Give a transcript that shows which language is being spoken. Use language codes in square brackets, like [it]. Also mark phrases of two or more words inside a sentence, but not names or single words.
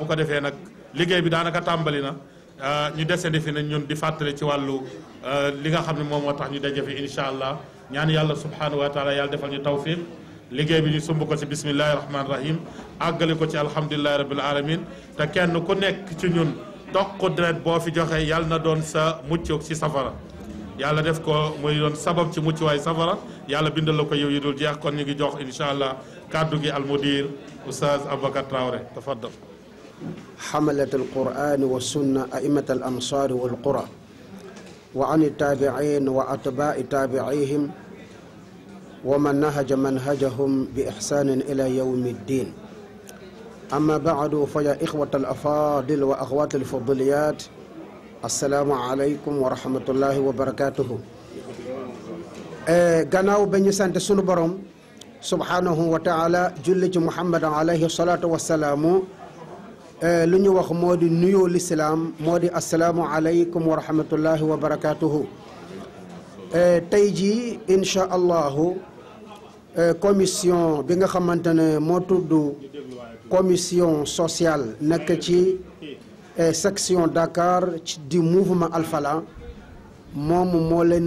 [wo] ko defee nag liggéey bi daanaka tàmbali na ñu desandi fi nañ ñun di fàttali ci wàllu li nga xam ne moom moo tax ñu daje fi [ar] إن شاء الله [wo] ñaan yàlla [ar] سبحانه وتعالى [wo] yàlla defal ñu tawfiq liggéey bi ñu sumb ko ci [ar] بسم الله الرحمن الرحيم [wo] àggale ko ci [ar] الحمد لله رب العالمين [wo] te kenn ku nekk ci ñun toq deret boo fi joxe yàlla na doon sa mucc ci safara yàlla def ko muy doon sabab ci mucc waay safara yàlla bindal la ko yow yi dul jeex kon ñu ngi jox [ar] إن شاء الله [wo] kàddu gi almudir oustaz Aboubacar Traoré tafaddal [ar] حملة القرآن والسنة أئمة الأمصار والقرى وعن التابعين وأتباع تابعيهم ومن نهج منهجهم بإحسان إلى يوم الدين أما بعد فيا إخوة الأفاضل وأخوات الفضليات السلام عليكم ورحمة الله وبركاته [wo] gannaaw ba ñu sant sunu borom [ar] سبحانه وتعالى [wo] julli ci Muhammad [ar] عليه الصلاة والسلام [wo] lu ñu wax moo di nuyoo lislaam moo di [ar] السلام عليكم ورحمة الله وبركاته [wo] tey jii [ar] إن شاء الله [wo] commission bi nga xamante ne moo tudd [fr] commission sociale [wo] nekk ci section Dakar di mouvement Al Falah moom moo leen